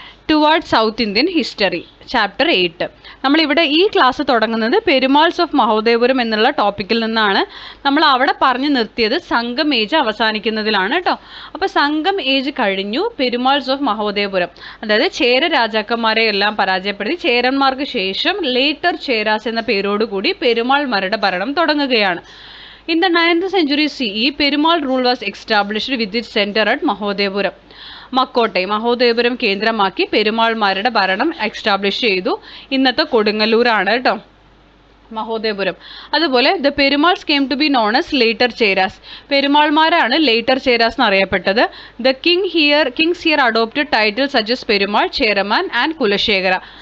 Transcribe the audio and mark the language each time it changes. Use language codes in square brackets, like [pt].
[en] Toward South Indian history chapter 8. [ml] നമ്മളിവിടെ ഈ class തുടങ്ങുന്നത് പെരുമാൾസ് ഓഫ് മഹോദയപുരം എന്നുള്ള ടോപ്പിക്കിൽ നിന്നാണ്. നമ്മൾ അവിടെ പറഞ്ഞു നിർത്തിയത് സംഘം ഏജ് അവസാനിക്കുന്നതിലാണ് കേട്ടോ. അപ്പോൾ സംഘം ഏജ് കഴിഞ്ഞു, പെരുമാൾസ് ഓഫ് മഹോദയപുരം, അതായത് ചേര രാജാക്കന്മാരെ എല്ലാം പരാജയപ്പെടുത്തി ചേരന്മാർക്ക് ശേഷം ലേറ്റർ ചേരാസ് എന്ന പേരോടുകൂടി പെരുമാൾമാരുടെ ഭരണം തുടങ്ങുകയാണ്. [en] In the 9th century CE, Perumal rule was established with its center at Mahodaypuram. [ml] മക്കോട്ടെ, Mahodayapuram കേന്ദ്രമാക്കി പെരുമാൾമാരുടെ ഭരണം എക്സ്റ്റാബ്ലിഷ് ചെയ്തു. ഇന്നത്തെ കൊടുങ്ങല്ലൂരാണ് കേട്ടോ മഹോദയപുരം. [en] അതുപോലെ the Perumals came to be known as later Cheras. [ml] പെരുമാൾമാരാണ് later Cheras എന്നറിയപ്പെട്ടത്. [en] The kings here adopted title such as Perumal, Cheraman and Kulasekhara.